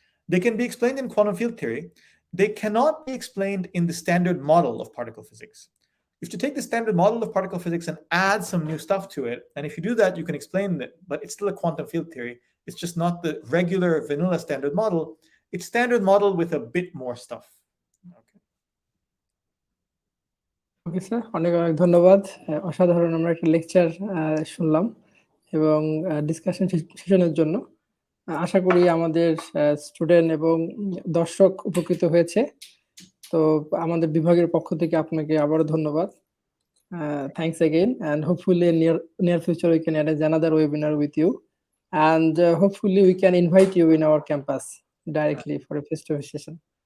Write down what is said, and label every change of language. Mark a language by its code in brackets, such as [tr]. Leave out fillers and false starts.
[en] They can be explained in quantum field theory. They cannot be explained in the standard model of particle physics. You have to take the standard model of particle physics and add some new stuff to it. And if you do that, you can explain it, but it's still a quantum field theory. It's just not the regular vanilla standard model. It's standard model with a bit more stuff. [bn] Okay sir, অনেক অনেক ধন্যবাদ। অসাধারণ আমরা একটা lecture শুনলাম এবং discussion সেশনের জন্য আশা করি আমাদের স্টুডেন্ট এবং দর্শক উপকৃত হয়েছে। তো আমাদের বিভাগের পক্ষ থেকে আপনাকে আবারও ধন্যবাদ। [en] Thanks again, and hopefully in near future we can arrange another webinar with you, and hopefully we can invite you in our campus directly for a face-to-face session.